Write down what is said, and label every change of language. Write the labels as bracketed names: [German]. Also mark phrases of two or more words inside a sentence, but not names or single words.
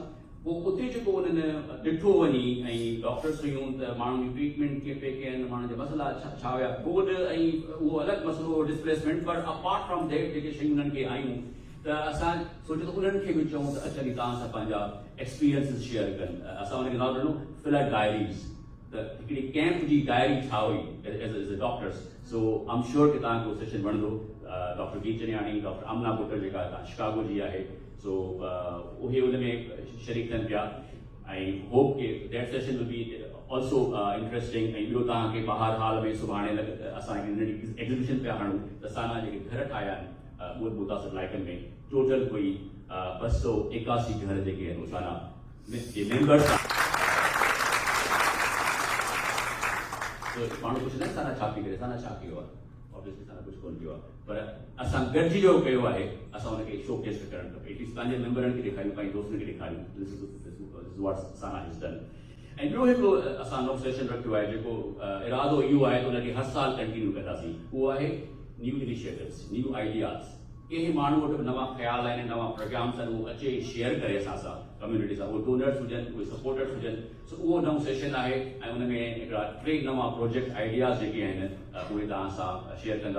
[Sindhi] पोइ उते जेको उन्हनि ॾिठो वञी ऐं डॉक्टर्स हुयूं त माण्हुनि जी ट्रीटमेंट कीअं पिए कयनि, माण्हुनि जा मसइला छा हुया, कोड ऐं उहो अलॻि मसइलो डिस्प्लेसमेंट, पर [English] apart from that [Sindhi] जेके शयूं उन्हनि खे आयूं त असां सोचियो त उन्हनि खे बि चऊं त अचनि तव्हां सां पंहिंजा [English] experiences share [Sindhi] कनि। असां उनखे नालो ॾिनो [English] flood diaries. [Sindhi] हिकिड़ी कैंप जी डायरी छा हुई [English] as a doctors. so I am sure [Sindhi] कि तव्हांखे उहो सेशन वणंदो. डॉक्टर गीत चनियाणी, डॉक्टर अमना पुटर जेका शिकागो जी आहे, सो उहे उन में शरीक थियनि पिया. [English] ऐं hope ke that session will be also interesting. [Sindhi] ऐं ॿियो तव्हांखे ॿाहिरि हाल में सुभाणे असां नंढी एग्ज़िबिशन पिया हणूं त साना जेके घर ठाहिया आहिनि उहे मुतासिर इलाइक़नि में टोटल कोई 281 घर जेके आहिनि साना जे मेंबर्स. माण्हू पुछंदा आहिनि साना छा पई करे, साना छा कयो आहे. ऑब्वियसली साना कुझु कोन कयो आहे, पर असां गॾिजी जो कयो आहे, असां हुनखे शोकेस करणु खपे. एटलीस्ट पंहिंजे मेंबरनि खे ॾेखारियूं, पंहिंजे दोस्तनि खे ॾेखारियूं [English] what Sana has done. [Sindhi] ऐं ॿियो हिकिड़ो असां नओं सेशन रखियो आहे जेको इरादो इहो आहे त हुनखे हर साल कंटिन्यू कंदासीं. उहो आहे [English] new initiatives, new ideas. [Sindhi] कंहिं माण्हू वटि नवां ख़्याल आहिनि, नवां प्रोग्राम्स आहिनि, उहो अचे शेयर करे असां सां कम्युनिटी सां. उहे डोनर्स हुजनि, उहे सपोर्टर्स हुजनि. सो उहो नओं सेशन आहे ऐं उन में हिकिड़ा 3 नवां [English] project ideas [Sindhi] जेके आहिनि उहे तव्हां सां शेयर कंदा.